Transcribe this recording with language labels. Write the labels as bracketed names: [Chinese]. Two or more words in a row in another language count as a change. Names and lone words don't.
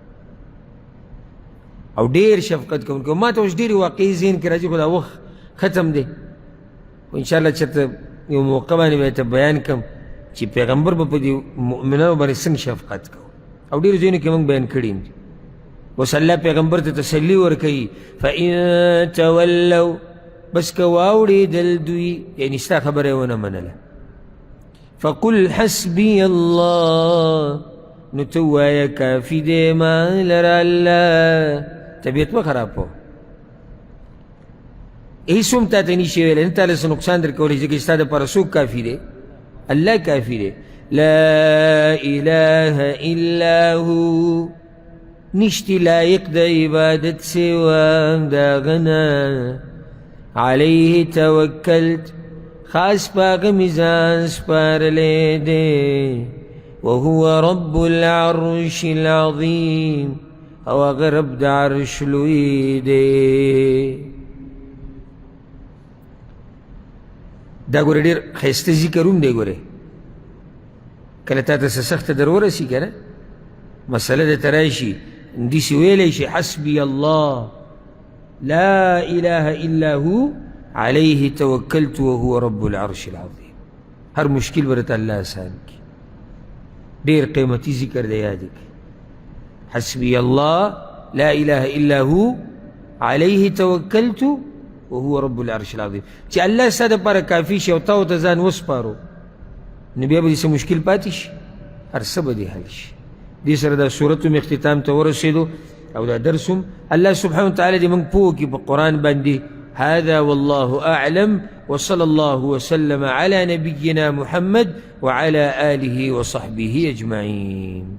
[Pashto] او ډېر شفقت کوونکی ما ته اوس ډېرې واقعي ذهن کې راځي خو دا وخت ختم دی خو انشاءالله چېرته یو موقع باندې به ته بیان کړم چې پیغمبر به په دې مؤمنانو باندې څنګه شفقت کوو او ډېرو ځایونو کې موږ بیان کړي دي اوس الله پیغمبر ته تسلي ورکوي [Arabic] فإن تولوا [Pashto] بس که واوړېدل دوی یعنې ستا خبره یې ونه منله [Arabic] فقل حسبي الله [Pashto] نو ته ووایه کافي دی ما لره الله طبیعت مه خراب کوه هیڅ هم تا ته نشي ویلی نه تا له څه نقصان در کولی ځکه چې ستا دپاره څوک کافي دی الله کافي دی [Arabic] لا اله الا هو [Pashto] نشتی لایق د عبادت سوا د هغه نه [Arabic] علیه توکلت [Pashto] خاص پاک میزان سپارلی دی [Arabic] وهو رب العرش العظیم [Pashto] او هغه رب د عرش لوی دی دا ګوره ډېر ښایسته ذکر هم دی ګورې کله تا ته څه سخته در ورسي که نه مسله درته راشي داسې ویلی شي [Arabic] حسبي الله لا اله الا هو عليه توکلت وهو رب العرش العظیم [Pashto] هر مشکل به درته الله آسان کړي ډېر قیمتي ذکر دی یاد کړي [Arabic] حسبي الله لا اله الا هو عليه توکلت وهو رب العرش العظیم [Pashto] چې الله ستا دپاره کافي شي او تا ورته ځان وسپارو نو بیا به دې څه مشکل پاتې شي هر څه به دې حل شي دې سره دا صورت هم اختتام ته ورسېدو او دا درس هم الله [Arabic] سبحانه وتعالی [Pashto] دې موږ پوه کړي په قرآن باندې [Arabic] هذا والله أعلم وصلى الله وسلم على نبينا محمد وعلى آله وصحبه أجمعين